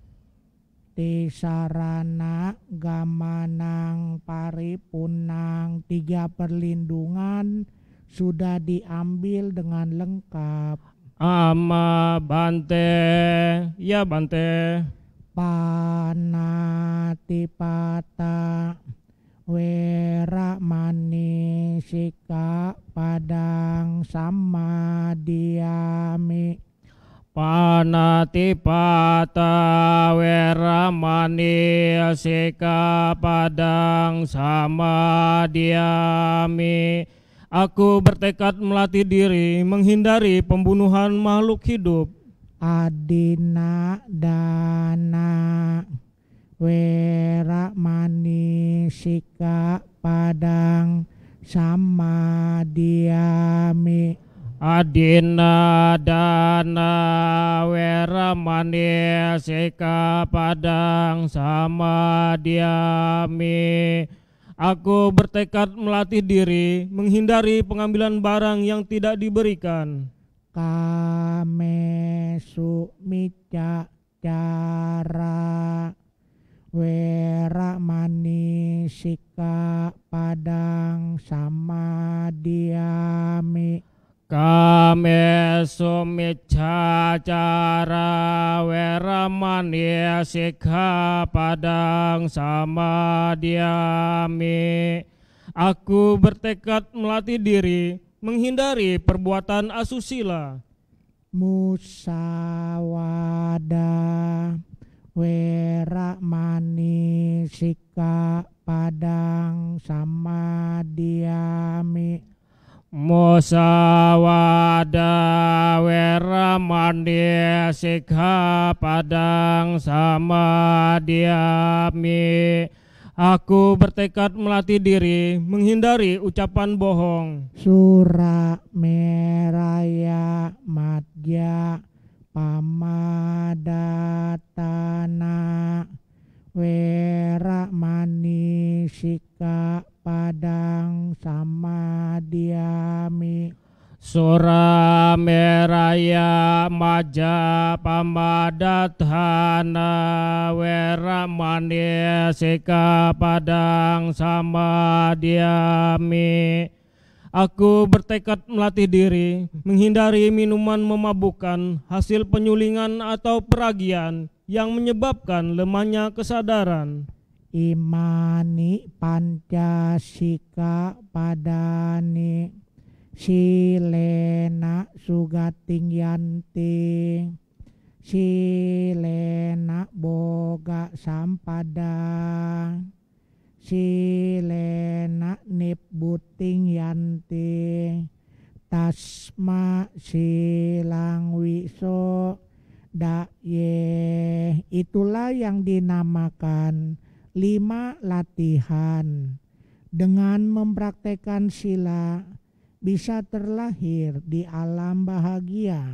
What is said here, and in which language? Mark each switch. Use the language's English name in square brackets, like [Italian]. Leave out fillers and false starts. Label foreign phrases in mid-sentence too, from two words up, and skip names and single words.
[Pali] Tisarana gamanang paripunang, [Indonesian] tiga perlindungan sudah diambil dengan lengkap. [Pali] Amma Bante, ya Bante. Panatipata weramani sikapadang samadiyami. Panatipata weramani sikapadang samadiyami. [Indonesian] Aku bertekad melatih diri menghindari pembunuhan makhluk hidup. [Pali] Adina dana weramani sikapadang samadiyami. Adina dana weramani sikapadang samadiyami. [Indonesian] Aku bertekad melatih diri menghindari pengambilan barang yang tidak diberikan. [Pali] Kamesu mica cara weramani sikapadang samadiyami. Kamesu micca cara weramani sikapadang samadiyami. [Indonesian] Aku bertekad melatih diri menghindari perbuatan asusila. [Pali] Musawada weramani sikapadang samadiyami. Musawada weramani sikapadang samadiyami. [Indonesian] Aku bertekad melatih diri menghindari ucapan bohong. [Pali] Sura meraya madya pamadatana weramani sikapadang samadiyami. Sura meraya maja pamadatana weramani sikapadang samadiyami. [Indonesian] Aku bertekad melatih diri menghindari minuman memabukkan, hasil penyulingan atau peragian yang menyebabkan lemahnya kesadaran. [Pali] Imani pancasika padani silena sugating yanti. Silena boga sampada silena nibbuting yanti tasma silang wiso daye. [Indonesian] Itulah yang dinamakan 5 latihan. Dengan mempraktekkan sila bisa terlahir di alam bahagia.